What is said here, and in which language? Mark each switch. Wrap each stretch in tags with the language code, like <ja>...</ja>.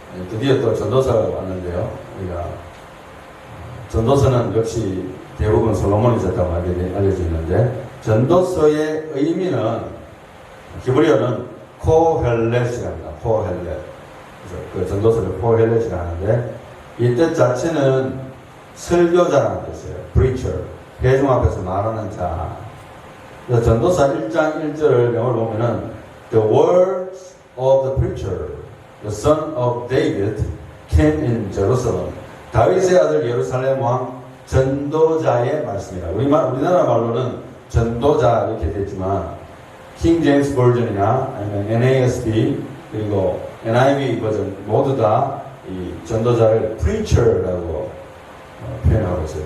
<ko>드디어 또 전도서가 왔는데요. 우리가 전도서는 역시 대부분 솔로몬이 썼다고 알려져 있는데, 전도서의 의미는 히브리어는 코헬렛이랍니다. 코헬렛. 그래서 그 전도서를 코헬렛이라 하는데, 이 뜻 자체는 설교자라는 뜻이에요. preacher. 회중 앞에서 말하는 자. 그래서 전도서 1장 1절을 영어로 보면은</ko> <en>The words of the preacher, the son of David, came in Jerusalem.</en> <ko>다윗의 아들 예루살렘 왕 전도자의 말씀이라. 우리나라 말로는 전도자 이렇게 되지만 킹 제임스 버전이나 아니면 NASB 그리고 NIV 버전 모두 다 이 전도자를 preacher라고 표현하고 있어요.</ko>